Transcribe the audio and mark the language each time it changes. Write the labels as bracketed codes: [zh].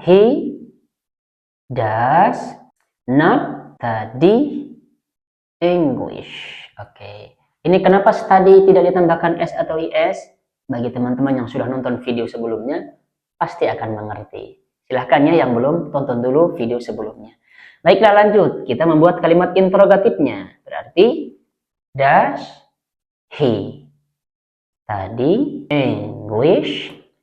[en] He does not study English. [id] Oke. Ini kenapa study tidak ditambahkan S atau IS? Bagi teman-teman yang sudah nonton video sebelumnya, pasti akan mengerti. Silahkan ya yang belum, tonton dulu video sebelumnya. Baiklah lanjut, kita membuat kalimat interrogatifnya. [en] Berarti, does he study English?